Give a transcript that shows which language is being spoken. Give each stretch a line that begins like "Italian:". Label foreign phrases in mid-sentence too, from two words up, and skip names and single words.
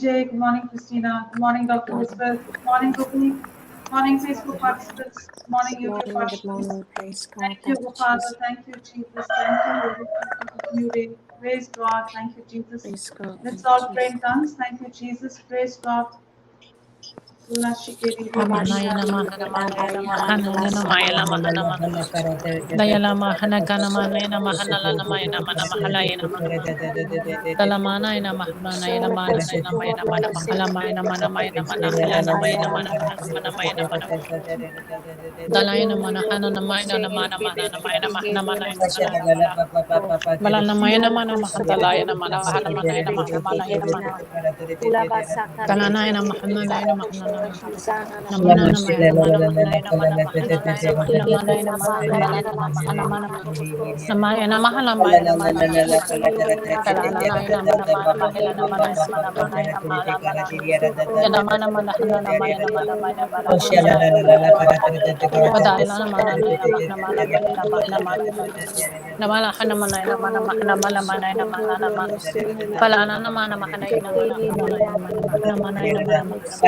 English: Good morning, Christina. Good morning, Dr. Elizabeth. Good morning, Gopi. Good morning, Facebook participants. Good morning, YouTube participants. Thank you, Father. Thank you, Jesus. Thank you, for new day. Praise God. Thank you, Jesus. Let's all pray in tongues. Thank you, Jesus. Praise God. Dayalama Hanakanama Nana Mahanala Mayana Manamahalayana Dalamana in a Mahana in a Mana in a Mayana Manamahalama in a Manamayana Manahalana Mayana Manamana Mana Dalayana Manahana Namayana Mana Mana Mayana Mahana Mana in a Malana Mayana Mana Mahandalayana Manahana Mana in a Mahamana in a Mana Dalana in a Mahana in a Mahana Namana Mayana Mana Mahana in a Mana Mahana in a Mahana in a Mahana Namayana Mahalamaya Mana Kalanayana Mana Mahilana Mana Mana Mana Mana Mana Yadamana Manahana Mayana Mana Mana Padayana Mana Mana Mana Mana Mana Mana Namala Hanamana Mana Mahana Mana Mana Mana Mana Palana Mana Mahana Mana Mana Mana Mana Mana